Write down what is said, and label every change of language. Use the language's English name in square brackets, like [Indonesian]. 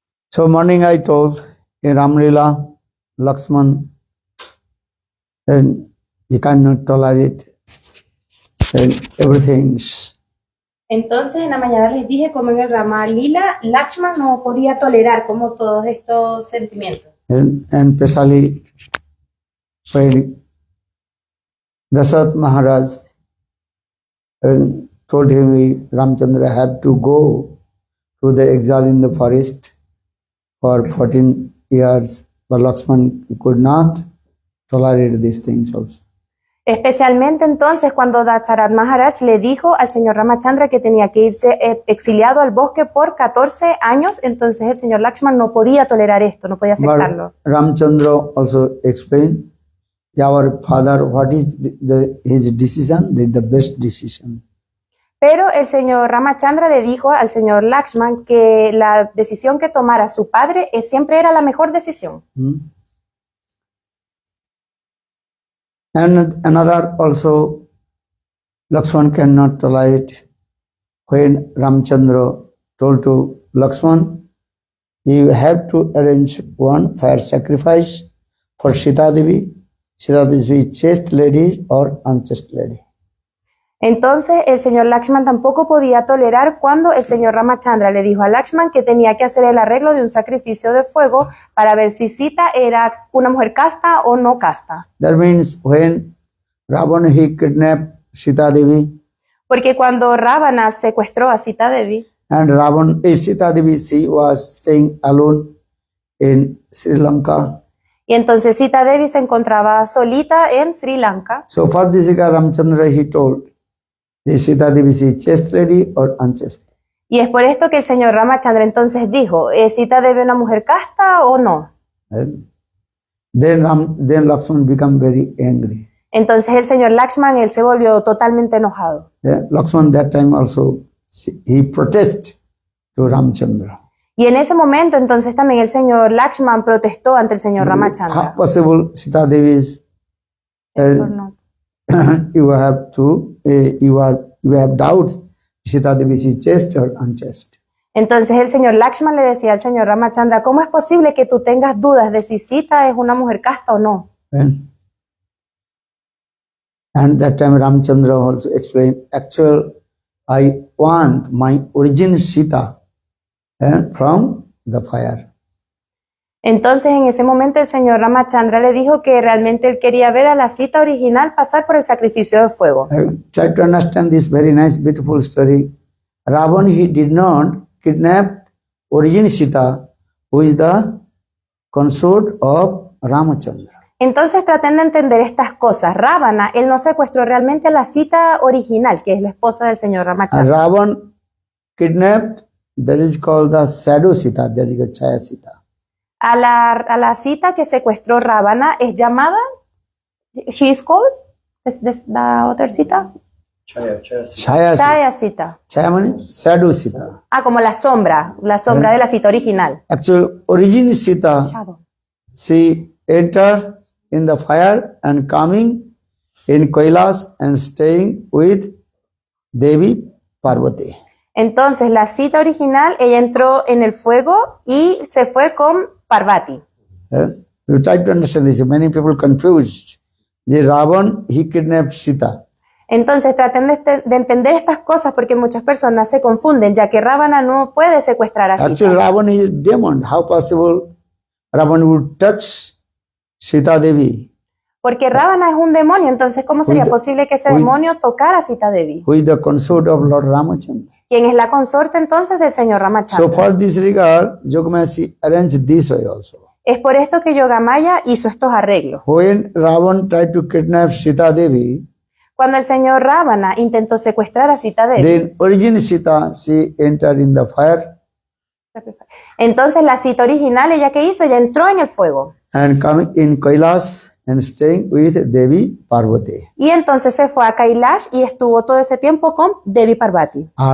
[English] So morning I told in Ramlila, Lakshman, and he cannot tolerate and everything's [Spanish] Entonces en la mañana les dije como en el Rama Lila, Lakshman no podía tolerar como todos estos sentimientos. [English] and especially when Dasarat Maharaj told him Ramchandra had to go to the exile in the forest for 14 years, but Lakshman could not tolerate these things also. [Spanish] Especialmente entonces cuando Dasarat Maharaj le dijo al señor Ramachandra que tenía que irse exiliado al bosque por 14 años, entonces el señor Lakshman no podía tolerar esto, no podía aceptarlo. [English] But Ramchandra also explained, our father, what is his decision? The best decision. [Spanish] Pero el señor Ramachandra le dijo al señor Lakshman que la decisión que tomara su padre siempre era la mejor decisión. [English] And another also, Lakshman cannot tolerate when Ramchandra told to Lakshman, you have to arrange one fire sacrifice for Sita Devi. Sita Devi is chaste lady or unchaste lady. [Spanish] Entonces el señor Lakshman tampoco podía tolerar cuando el señor Ramachandra le dijo a Lakshman que tenía que hacer el arreglo de un sacrificio de fuego para ver si Sita era una mujer casta o no casta. [English] That means when Ravana he kidnapped Sita Devi, [Spanish] Porque cuando Ravana secuestró a Sita Devi, [English] and Sita Devi, she was staying alone in Sri Lanka. [Spanish] y entonces Sita Devi se encontraba solita en Sri Lanka. [English] So for this Ramchandra he told, the Sita Devi is chaste lady or unchaste. [Spanish] Y es por esto que el señor Ramachandra entonces dijo, ¿es Sita Devi una mujer casta o no? [English] And then Lakshman become very angry. [Spanish] Entonces el señor Lakshman, él se volvió totalmente enojado. [English] Then Lakshman that time also he protested to Ramchandra. [Spanish] Y en ese momento entonces también el señor Lakshman protestó ante el señor [English] How [Spanish] Ramachandra. [English] possible Sita Devi is? [Spanish] Por no. [English] You have to you have doubts. Sita Devi is chaste or unchaste. [Spanish] Entonces el señor Lakshman le decía al señor Ramachandra, ¿cómo es posible que tú tengas dudas de si Sita es una mujer casta o no? [English] And that time Ramchandra also explained, actual, I want my origin Sita from the fire. [Spanish] Entonces en ese momento el señor Ramachandra le dijo que realmente él quería ver a la Sita original pasar por el sacrificio de fuego. [English] Try to understand this very nice, beautiful story. Ravan, he did not kidnap origin Sita, who is the consort of Ramachandra. [Spanish] Entonces traten de entender estas cosas. Ravana, él no secuestró realmente a la Sita original, que es la esposa del señor [English] And [Spanish] Ramachandra. [English] Ravan kidnapped, that is called the shadow Sita, that is the Chaya Sita. [Spanish] A la Sita que secuestró Ravana es llamada, [English] she is called, [Spanish] es la otra Sita, [English] Chaya. Chaya Sita. Chaya Sita. Chaya means shadow Sita. [Spanish] Ah, como la sombra de la Sita original. [English] Actual origin Sita, Shadow. she entered in the fire and coming in Kailas and staying with Devi Parvati. [Spanish] Entonces, la Sita original, ella entró en el fuego y se fue con Parvati. [English] You try to understand this. Many people confused. The Ravan, he kidnapped Sita. [Spanish] Entonces, traten de entender estas cosas porque muchas personas se confunden, ya que Ravana no puede secuestrar a [English] Actually, [Spanish] Sita. [English] Ravan is a demon. How possible Ravan would touch Sita Devi, [Spanish] Porque Ravana es un demonio, entonces, ¿cómo sería [English] With- [Spanish] posible que ese [English] with- [Spanish] demonio tocara a Sita Devi? [English] who is the consort of Lord Ramachandra? [Spanish] Quien es la consorte entonces del señor [English] So [Spanish] Ramachandra. [English] for this regard, Yogamasi arranged this way also. [Spanish] Es por esto que Yogamaya hizo estos arreglos. [English] When Ravan tried to kidnap Sita Devi, [Spanish] Cuando el señor Ravana intentó secuestrar a Sita Devi, [English] then origin Sita, she entered in the fire [Spanish] entonces la Sita original, ¿ella qué hizo? Ella entró en el fuego. [English] and coming in Kailas and staying with Devi Parvati. [Spanish] Y entonces se fue a Kailash y estuvo todo ese tiempo con Devi Parvati.